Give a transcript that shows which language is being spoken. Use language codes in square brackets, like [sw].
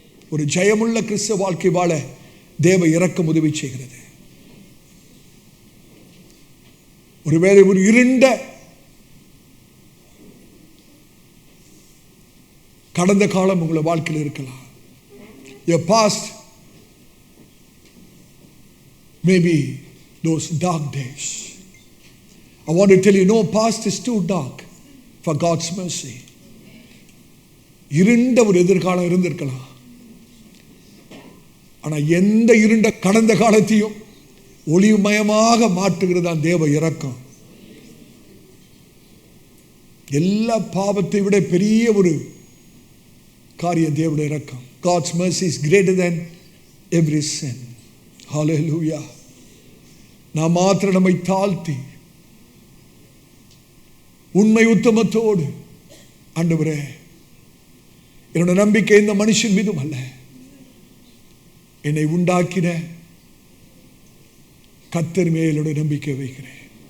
[ta] ஒரு ஜெயமுள்ள கிறிஸ்தவ வாழ்க்கை வாழ தேவ இரக்கம் உதவி செய்கிறது. ஒருவேளை ஒரு இருண்ட கடந்த காலம் உங்களை வாழ்க்கையில் இருக்கலாம். [en] Your past maybe those dark days. I want to tell you, no past is too dark for God's mercy. [ta] இருண்ட ஒரு எதிர்காலம் இருந்திருக்கலாம். ஆனால் எந்த இருண்ட கடந்த காலத்தையும் ஒளிமயமாக மாற்றுகிறது தான் தேவ இரக்கம். எல்லா பாவத்தை விட பெரிய ஒரு காரியம் தேவனுடைய இரக்கம். [en] God's mercy is greater than every sin. Hallelujah. [ta] நாம் மாத்திரம் நம்மை தாழ்த்தி உண்மை உத்தமத்தோடு, ஆண்டவரே என்னோட நம்பிக்கை இந்த மனுஷன் மீதும் அல்ல, என்னை உண்டாக்கின கர்த்தர் மேலோட நம்பிக்கை வைக்கிறேன்.